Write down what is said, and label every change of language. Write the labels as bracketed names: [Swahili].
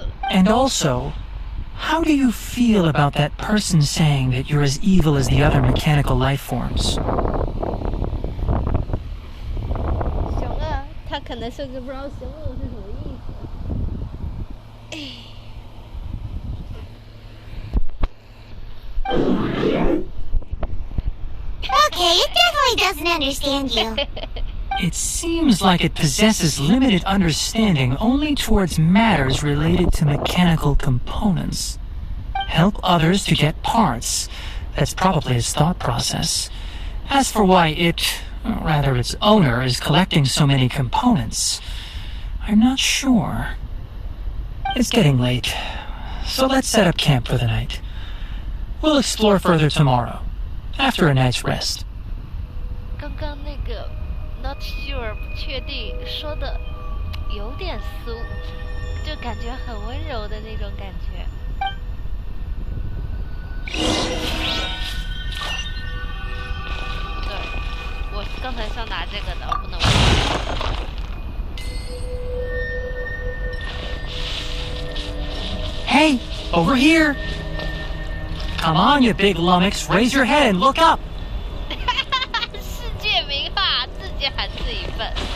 [English] And also, how do you feel about that person saying that you're as evil as the other mechanical life forms? [Chinese] 熊二，他可能甚至不知道熊二是什么意思。 [English] Okay, it definitely doesn't understand you. It seems like it possesses limited understanding only towards matters related to mechanical components. Help others to get parts. That's probably its thought process. As for why its owner is collecting so many components, I'm not sure. It's getting late, so let's set up camp for the night. We'll explore further tomorrow, after a night's rest. [Chinese] 刚刚那个 [English] not sure [Chinese] 不确定说的有点俗，就感觉很温柔的那种感觉。对，我刚才是要拿这个的，我不能忘。 [English] Hey, over here! Come on, you big lummox, raise your head and look up! [Chinese] 世界名画，自己喊自己笨。